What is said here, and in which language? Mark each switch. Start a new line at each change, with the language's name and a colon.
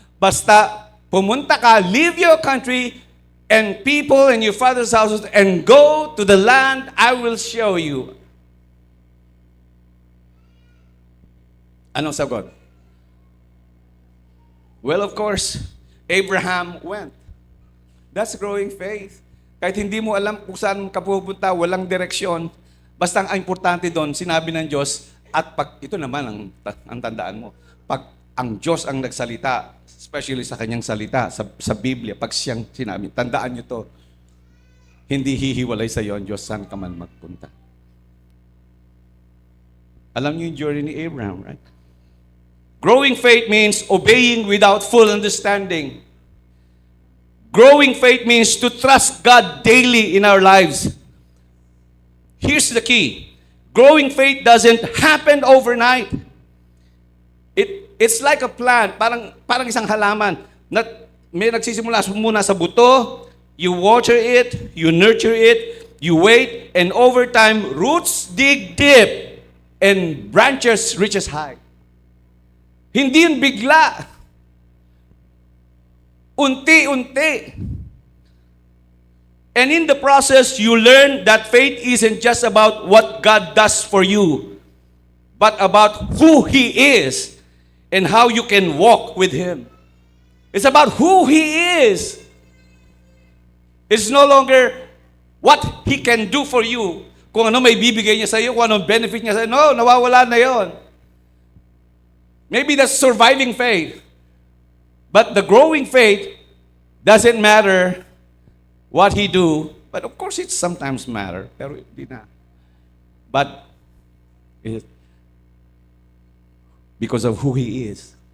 Filipino: Basta pumunta ka,
English: leave your country and people and your father's houses and go to the land I will show you.
Filipino: Anong sagot?
English: Well, of course, Abraham went. That's growing faith.
Filipino: Kahit hindi mo alam kung saan ka pupunta, walang direksyon, basta ang importante doon, sinabi ng Diyos, at pag, ito naman ang tandaan mo, pag ang Diyos ang nagsalita, especially sa kanyang salita, sa Biblia, pag siyang sinabi, tandaan nyo to, hindi hihiwalay sa iyo ang Diyos, saan ka man magpunta. Alam niyo yung journey ni Abraham, right?
English: Growing faith means obeying without full understanding. Growing faith means to trust God daily in our lives. Here's the key. Growing faith doesn't happen overnight. It's like a plant,
Filipino: parang isang halaman. May nagsisimula muna sa buto,
English: you water it, you nurture it, you wait, and over time, roots dig deep and branches reaches high.
Filipino: Hindi yun bigla. Unti-unti.
English: And in the process, you learn that faith isn't just about what God does for you, but about who He is and how you can walk with Him. It's about who He is. It's no longer what He can do for you.
Filipino: Kung ano may bibigay niya sa iyo, kung anong benefit niya sa iyo. No, nawawala na yon.
English: Maybe that's surviving faith. But the growing faith doesn't matter what He do. But of course, it sometimes matter.
Filipino: Pero hindi na.
English: But because of who He is.